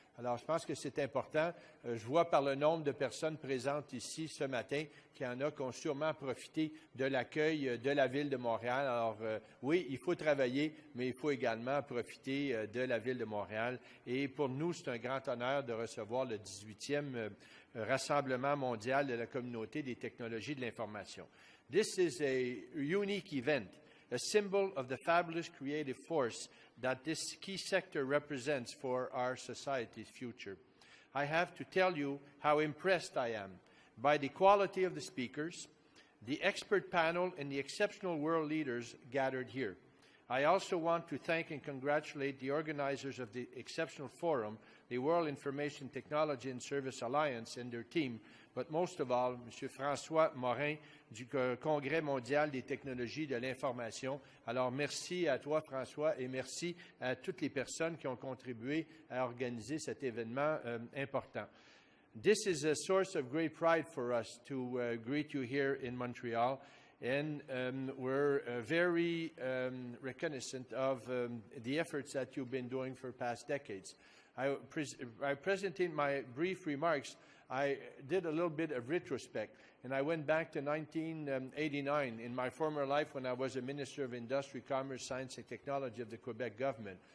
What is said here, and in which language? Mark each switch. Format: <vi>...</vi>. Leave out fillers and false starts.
<fr>Alors, je pense que c'est important. Je vois par le nombre de personnes présentes ici ce matin qu'il y en a qui ont sûrement profité de l'accueil de la Ville de Montréal. Alors, oui, il faut travailler, mais il faut également profiter de la Ville de Montréal. Et pour nous, c'est un grand honneur de recevoir le 18e Rassemblement mondial de la communauté des technologies de l'information.</fr> <en>This is a unique event, a symbol of the fabulous creative force that this key sector represents for our society's future. I have to tell you how impressed I am by the quality of the speakers, the expert panel, and the exceptional world leaders gathered here. I also want to thank and congratulate the organizers of the exceptional forum, the World Information Technology and Service Alliance and their team, but most of all, M.</en> <fr>François Morin du Congrès mondial des technologies de l'information. Alors, merci à toi, François, et merci à toutes les personnes qui ont contribué à organiser cet événement important.</fr> <en>This is a source of great pride for us to greet you here in Montreal. And we're very recognizant of the efforts that you've been doing for past decades. I presented my brief remarks. I did a little bit of retrospect, and I went back to 1989 in my former life when I was a Minister of Industry, Commerce, Science and Technology of the Quebec government.</en>